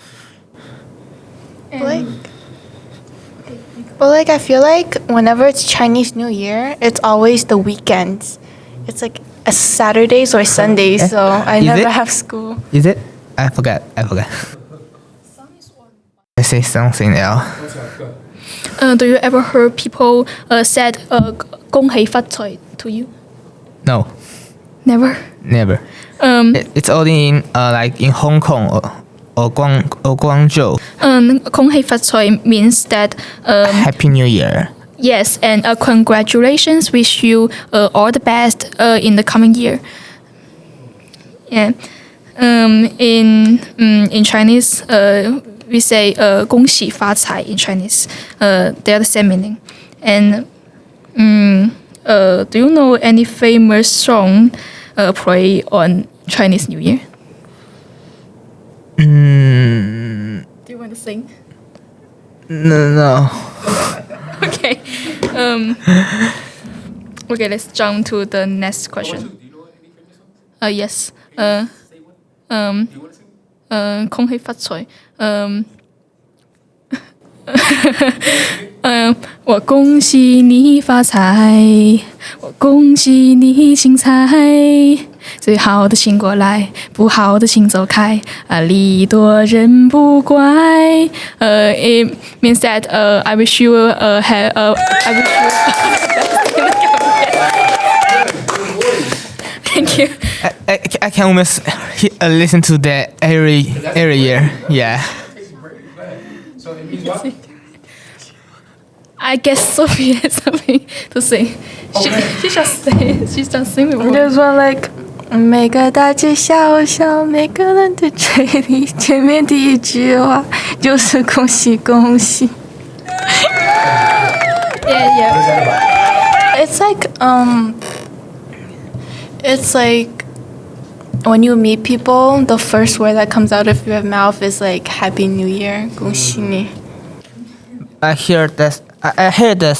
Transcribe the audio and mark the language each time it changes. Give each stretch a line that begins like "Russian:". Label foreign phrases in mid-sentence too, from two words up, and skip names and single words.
English: Like, but like I feel like whenever it's Chinese New Year, it's always the weekends. It's like a Saturdays or Sundays, so I Is never it? have school. Is it? I forgot. I say something else. Do you ever heard people said
Chinese: 恭喜發財
English: to you? No, Never. never. Um, It's only in like in Hong Kong or Guangzhou.
Chinese: 恭喜發財
English: means that Happy New Year. yes, and congratulations, wish you all the best in the coming year. Yeah. In Chinese, we say
Chinese: 恭喜發財
English: in Chinese. They are the same meaning. And do you know any famous song play on Chinese New Year? Do you want to sing? No. Okay. Okay, let's jump to the next question. Yes.
Chinese: 恭喜發財。我恭喜你發財，我恭喜你精彩，最好的請過來，不好的請走開，禮多人不怪。
English: It means that I wish you have I wish you. Thank you. I can almost listen to that every year. Yeah. So it means what? I guess Sophie has something to say. She just say, she's just sing with me. There's one like
Chinese: 每个大街小巷，每个人的嘴里，前面第一句话就是恭喜恭喜。
English: Yeah. It's like when you meet people, the first word that comes out of your mouth is like Happy New Year,
Chinese: 恭喜你。
English: I hear this. I hear this.